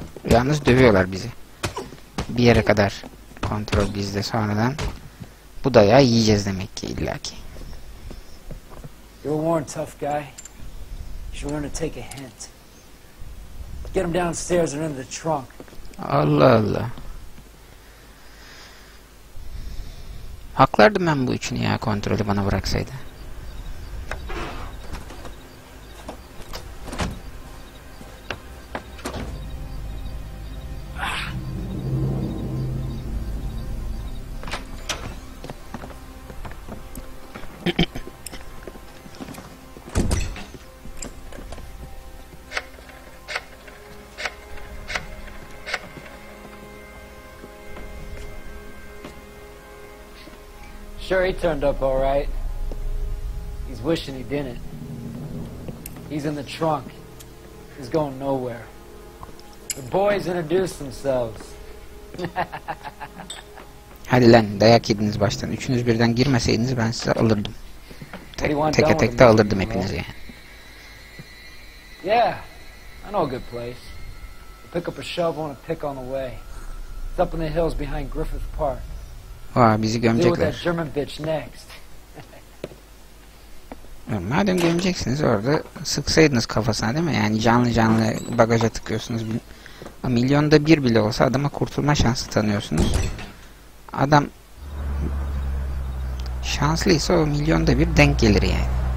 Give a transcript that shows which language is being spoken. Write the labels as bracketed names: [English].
[Turkish] Yalnız dövüyorlar bizi. Bir yere kadar kontrol bizde, sonradan bu dayağı yiyeceğiz demek ki illaki. [English] You're a worn tough guy. You should learn to take a hint. Get him downstairs and into the trunk. [Turkish] Allah Allah. Haklardım ben bu üçünü ya, kontrolü bana bıraksaydı. [English] Sure, he turned up all right. He's wishing he didn't. He's in the trunk. He's going nowhere. The boys introduced themselves. [Turkish] Hadi lan, dayak yediniz baştan. Üçünüz birden girmeseydiniz ben size alırdım. Teke tek de alırdım hepinizi yani. [English] Yeah, I know a good place. Pick up a shovel and a pick on the way. It's up in the hills behind Griffith Park. [Turkish] Vay, bizi [English] Deal with that [Turkish] gömecekler. [English] German bitch next. [Turkish] Madem gömeceksiniz orada sıksaydınız kafasına, değil mi? Yani canlı canlı bagaja tıkıyorsunuz. Milyonda bir bile olsa adama kurtulma şansı tanıyorsunuz. Adam şanslıysa o milyonda bir denk gelir yani.